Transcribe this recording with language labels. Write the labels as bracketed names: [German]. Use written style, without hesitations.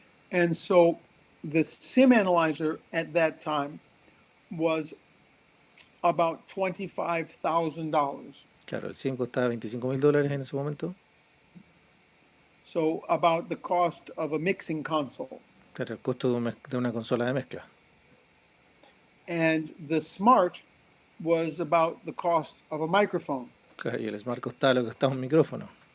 [English] And so the SIM analyzer at that time was about $25,000. [Spanish] Claro, el SIM costaba $25,000 en ese momento. [English] So about the cost of a mixing console. [Spanish] Claro, el costo de una consola de mezcla. [English] And the Smart was about the cost of a microphone. [Spanish] Claro, y el Smart costaba lo que costaba un micrófono.